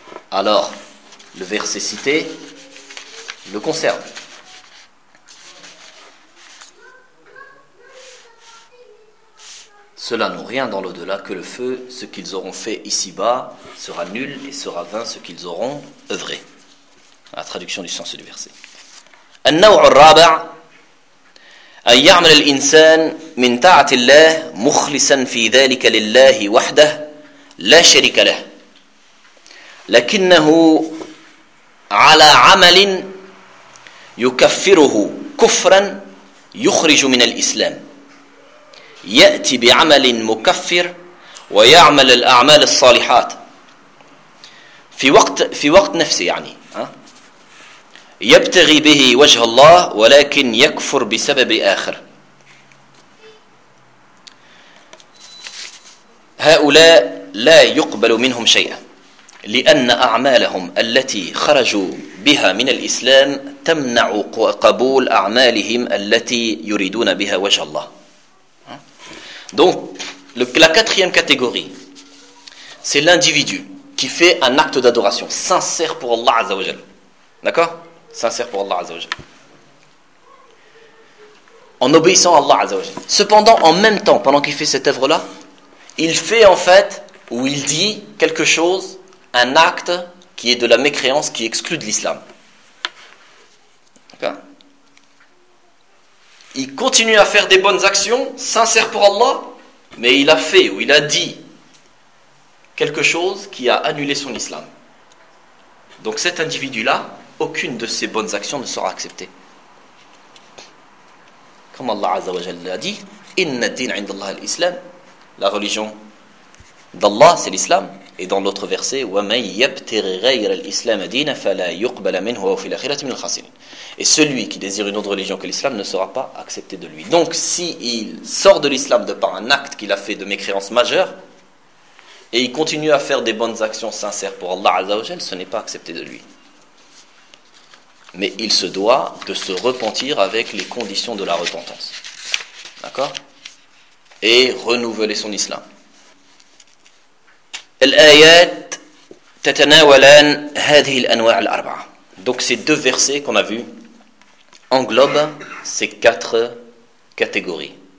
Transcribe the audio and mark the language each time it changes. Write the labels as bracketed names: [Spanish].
[French] Alors, le verset cité le concerne. Cela n'ont rien dans l'au-delà que le feu, ce qu'ils auront fait ici-bas sera nul et sera vain ce qu'ils auront œuvré. La traduction du sens du verset. [Arabic] النوع الرابع أن يعمل الإنسان من طاعة الله مخلصا في ذلك لله وحده لا شريك له لكنه على عمل يكفره كفرا يخرج من الإسلام يأتي بعمل مكفر ويعمل الأعمال الصالحات في وقت نفسه يعني يبتغي به وجه الله ولكن يكفر بسبب آخر هؤلاء لا يقبل منهم شيئا لأن أعمالهم التي خرجوا بها من الإسلام تمنع قبول أعمالهم التي يريدون بها وجه الله. [French] Donc, la quatrième catégorie, c'est l'individu qui fait un acte d'adoration sincère pour Allah Azza wa Jal. D'accord ? Sincère pour Allah Azza wa Jal. En obéissant à Allah Azza wa Jal. Cependant, en même temps, pendant qu'il fait cette œuvre-là, il fait en fait, ou il dit quelque chose, un acte qui est de la mécréance, qui exclut de l'islam. D'accord ? il continue à faire des bonnes actions, sincères pour Allah, mais il a fait ou il a dit quelque chose qui a annulé son islam. Donc cet individu-là, aucune de ses bonnes actions ne sera acceptée. Comme Allah Azza wa Jalla l'a dit, [Arabic] Inna din 'inda Allah al-Islam, [French] la religion d'Allah, c'est l'islam. Et dans l'autre verset, [Arabic] وَمَنْ يَبْتِغِ غَيْرَ الْإِسْلَامَ دِينَ فَلَا يُقْبَلَ مِنْهُ وَفِي الْأَخِرَةِ مِنْ الْخَاسِرِينَ. [French] Et celui qui désire une autre religion que l'islam ne sera pas accepté de lui. Donc s'il sort de l'islam de par un acte qu'il a fait de mécréance majeure, et il continue à faire des bonnes actions sincères pour Allah Azza wa Jal, ce n'est pas accepté de lui. Mais il se doit de se repentir avec les conditions de la repentance. D'accord ? Et renouveler son islam. [Arabic] الآيات تتناولان هذه الأنواع الأربعة. [French] Donc ces deux versets qu'on a vus englobent ces quatre catégories.